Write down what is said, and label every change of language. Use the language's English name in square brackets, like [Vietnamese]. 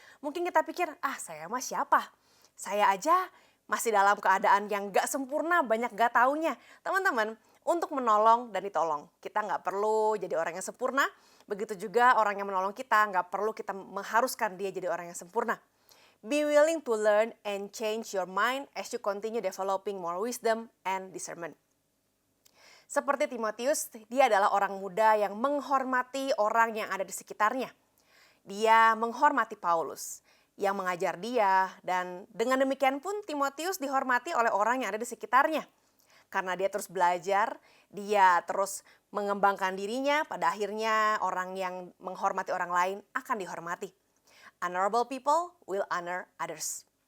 [Indonesian] Mungkin kita pikir, saya mah siapa? Saya aja masih dalam keadaan yang nggak sempurna, banyak nggak taunya. Teman-teman, untuk menolong dan ditolong, kita nggak perlu jadi orang yang sempurna. Begitu juga orang yang menolong kita, nggak perlu kita mengharuskan dia jadi orang yang sempurna. [English] Be willing to learn and change your mind as you continue developing more wisdom and discernment. [Indonesian] Seperti Timotius, dia adalah orang muda yang menghormati orang yang ada di sekitarnya. Dia menghormati Paulus yang mengajar dia, dan dengan demikian pun Timotius dihormati oleh orang yang ada di sekitarnya. Karena dia terus belajar, dia terus mengembangkan dirinya, pada akhirnya orang yang menghormati orang lain akan dihormati. [English] Honorable people will honor others.